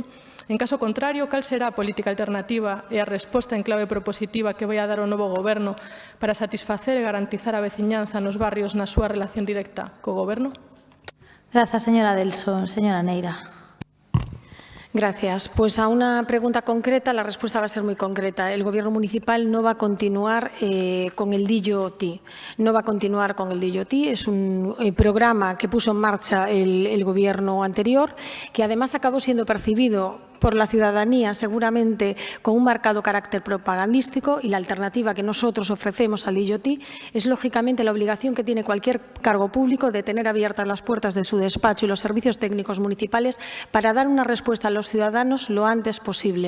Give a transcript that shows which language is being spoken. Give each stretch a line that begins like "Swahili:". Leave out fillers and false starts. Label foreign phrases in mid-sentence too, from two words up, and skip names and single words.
Galician: En caso contrario, cal será a política alternativa e a resposta en clave propositiva que vai a dar o novo goberno para satisfacer e garantizar a veciñanza nos barrios na súa relación directa co goberno? Grazas, señora Delso. Señora Neira.
Spanish: Gracias. Pues a una pregunta concreta, la respuesta va a ser muy concreta. El Gobierno municipal no va a continuar con el DILLOTI. No va a continuar con el DILLOTI. Es un programa que puso en marcha el Gobierno anterior, que además acabó siendo percibido por la ciudadanía seguramente con un marcado carácter propagandístico, y la alternativa que nosotros ofrecemos al DILLOTI es lógicamente la obligación que tiene cualquier cargo público de tener abiertas las puertas de su despacho y los servicios técnicos municipales para dar una respuesta a los ciudadanos lo antes posible.